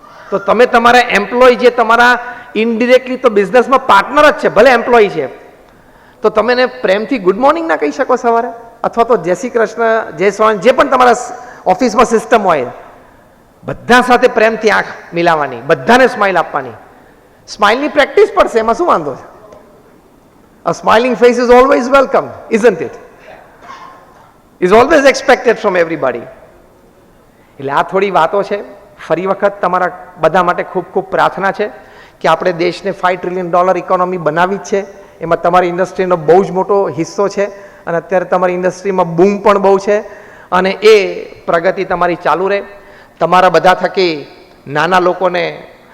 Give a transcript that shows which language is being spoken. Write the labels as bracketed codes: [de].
[gu] તો તમે તમારા એમ્પ્લોય, જે તમારા ઇનડિરેક્ટલી તો બિઝનેસમાં પાર્ટનર જ છે, ભલે એમ્પ્લોય છે, તો તમે એને પ્રેમથી ગુડ મોર્નિંગ ના કહી શકો સવારે? અથવા તો જય શ્રી કૃષ્ણ, જય સ્વામી, જે પણ તમારા ઓફિસમાં સિસ્ટમ હોય, બધા સાથે પ્રેમથી આંખ મિલાવવાની, બધાને સ્માઇલ આપવાની. સ્માઇલની પ્રેક્ટિસ પડશે, એમાં શું વાંધો છે? [en] A smiling face is always welcome, isn't it? Is always expected from everybody. [gu] એટલે આ થોડી વાતો છે. ફરી વખત તમારા બધા માટે ખૂબ ખૂબ પ્રાર્થના છે કે આપણે દેશને $5 ટ્રિલિયન ઇકોનોમી બનાવી જ છે. એમાં તમારી ઇન્ડસ્ટ્રીનો બહુ જ મોટો હિસ્સો છે, અને અત્યારે તમારી ઇન્ડસ્ટ્રીમાં બૂમ પણ બહુ છે, અને એ પ્રગતિ તમારી ચાલુ રહે. તમારા બધા થકી નાના લોકોને